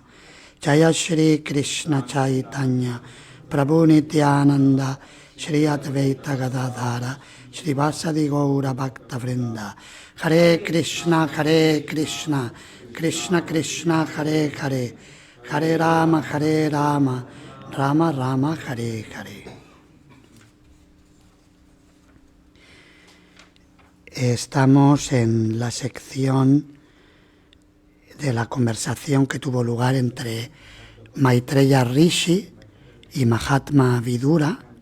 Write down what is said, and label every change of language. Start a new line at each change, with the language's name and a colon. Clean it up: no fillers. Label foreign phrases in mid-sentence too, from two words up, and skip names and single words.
Sanskrit: जय श्री कृष्ण चैतन्य प्रभु नित्यानन्द श्री अद्वैत गदाधर श्री वासादि गौर भक्त वृन्द. हरे कृष्ण कृष्ण कृष्ण हरे हरे, हरे राम राम राम हरे हरे.
Spanish: Estamos en la sección de la conversación que tuvo lugar entre Maitreya Rishi y Mahatma Vidura,